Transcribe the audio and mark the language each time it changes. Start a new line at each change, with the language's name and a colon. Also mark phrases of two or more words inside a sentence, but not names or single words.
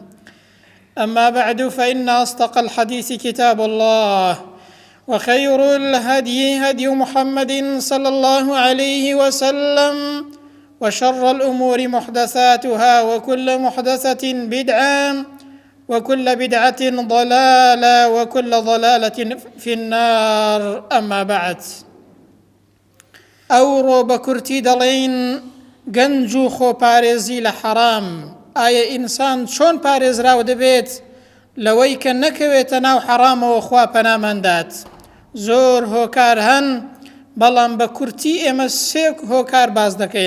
Arabic: أما بعد، فإن أصدق الحديث كتاب الله، وخير الهدي هدي محمد صلى الله عليه وسلم، وشر الأمور محدثاتها، وكل محدثة بدعة، وكل بدعة ضلالة، وكل ضلالة في النار. أما بعد،
Central Kurdish: ئەوڕۆ بە کورتی دەڵێن گەنج و خۆپارێزی لە حەرام. ئایا ئینسان چۆن پارێزراو دەبێت لەوەی کە نەکەوێتە ناو حەرامەوە؟ خوا پەنامەندات. زۆر هۆکار هەن، بەڵام بە کورتی ئێمە سێ هۆکار باز دەکەین.